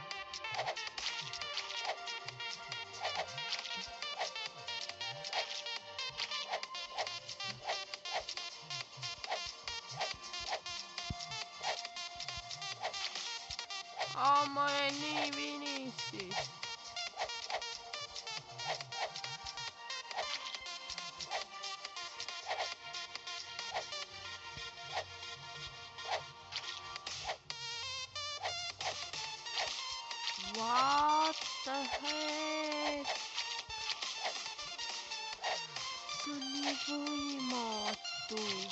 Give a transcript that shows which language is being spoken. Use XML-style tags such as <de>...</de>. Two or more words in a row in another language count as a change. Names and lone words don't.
<et>Ma olen nii vinistis.</et> <en>What the heck?</en> <et>See on nii võimatu.</et>